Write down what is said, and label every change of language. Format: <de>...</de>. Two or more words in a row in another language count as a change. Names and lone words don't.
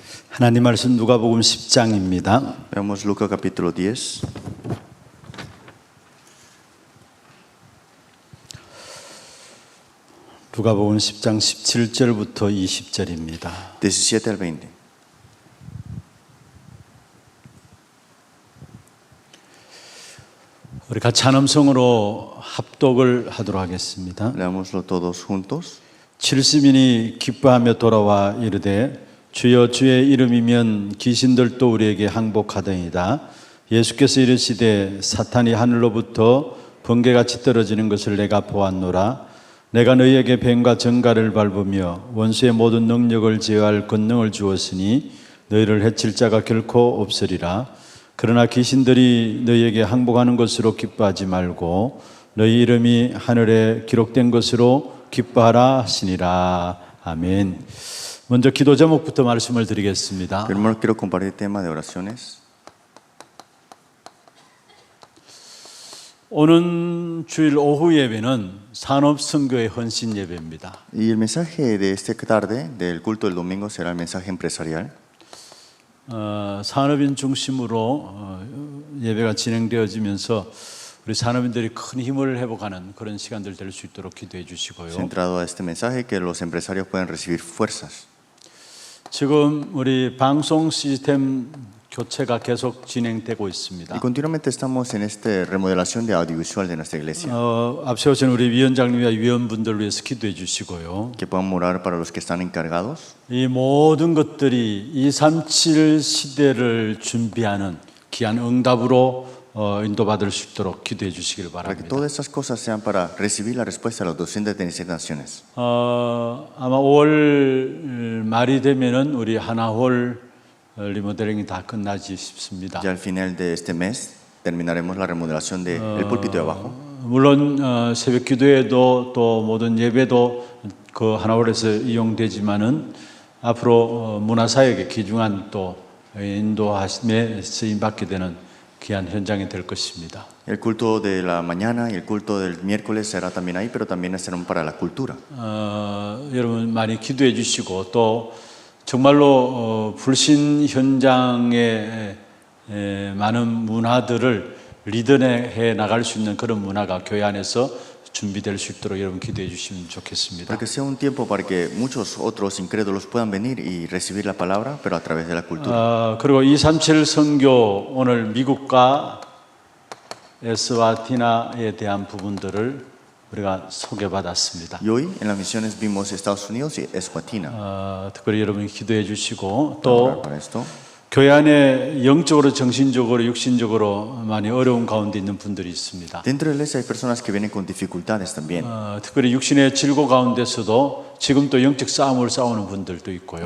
<ko>하나님 말씀 누가복음 10장입니다.</ko> <es>Veamos Lucas capítulo 10.</es> <ko>누가복음 10장 17절부터 20절입니다.</ko> <es>17 al 20.</es> <ko>우리 같이 한 음성으로 합독을 하도록 하겠습니다.</ko> <es>Leámoslo todos juntos.</es> <ko>70인이 기뻐하며 돌아와 이르되 주여 주의 이름이면 귀신들도 우리에게 항복하더이다. 예수께서 이르시되 사탄이 하늘로부터 번개같이 떨어지는 것을 내가 보았노라. 내가 너희에게 뱀과 정갈을 밟으며 원수의 모든 능력을 제어할 권능을 주었으니 너희를 해칠 자가 결코 없으리라. 그러나 귀신들이 너희에게 항복하는 것으로 기뻐하지 말고 너희 이름이 하늘에 기록된 것으로 기뻐하라 하시니라. 아멘. 먼저 기도 제목부터 말씀을 드리겠습니다.</ko> <es>Primero quiero compartir el tema de oraciones.</es> <ko>오는 주일 오후 예배는 산업선교의 헌신 예배입니다.</ko> <es>Y el mensaje de esta tarde, del culto del domingo, será el mensaje empresarial.</es> <ko>산업인 중심으로 예배가 진행되어지면서 우리 산업인들이 큰 힘을 회복하는 그런 시간들 될 수 있도록 기도해 주시고요.</ko> <es>Centrado a este mensaje, que los empresarios puedan recibir fuerzas.</es> <ko>지금 우리 방송 시스템 교체가 계속 진행되고 있습니다.</ko> <es>Y continuamente estamos en esta remodelación de audiovisual de nuestra iglesia.</es> <ko>앞서 오신 우리 위원장님과 위원분들 위해서 기도해 주시고요.</ko> <es>Que puedan orar para los que están encargados.</es> <ko>이 모든 것들이 237 시대를 준비하는 귀한 응답으로 인도받을 수 있도록 기도해 주시길</ko> <es>Para que</es> <ko>바랍니다.</ko> <es>todas estas cosas sean para recibir la respuesta a las 237 naciones.</es> <ko>아마 5월 말이 되면은 우리 하나홀 리모델링이 다 끝나지 싶습니다.</ko> <es>Ya al final de este mes terminaremos la remodelación del púlpito de abajo.</es> <ko>물론 새벽 기도회도 또 모든 예배도 그 하나홀에서 이용되지만은 앞으로 문화사역의 귀중한 또 인도하심에 쓰임 받게 되는 귀한 현장이 될 것입니다.</ko> <es>El culto de la mañana y el culto del miércoles será también ahí, pero también serán para la cultura.</es> <ko>여러분 많이 기도해 주시고 또 정말로 불신 현장에 많은 문화들을 리드해 나갈 수 있는 그런 문화가 교회 안에서 준비될 수 있도록 여러분 기도해 주시면 좋겠습니다.</ko> <es>Para que sea un tiempo para que muchos otros incrédulos puedan venir y recibir la palabra, pero a través de la cultura.</es> <ko>그리고 237 선교 오늘 미국과 에스와티나에 대한 부분들을 우리가 소개받았습니다.</ko> <es>Y hoy en las misiones vimos Estados Unidos y Eswatini.</es> <ko>특별히 여러분이 기도해 주시고 또</ko> <es>Para esto.</es> <ko>교회 안에 영적으로, 정신적으로, 육신적으로 많이 어려운 가운데 있는 분들이 있습니다.</ko> <es>Dentro de la iglesia hay personas que vienen con dificultades también.</es> <ko>특별히 육신의 질고 가운데서도 지금 또 영적 싸움을 싸우는 분들도 있고요.</ko>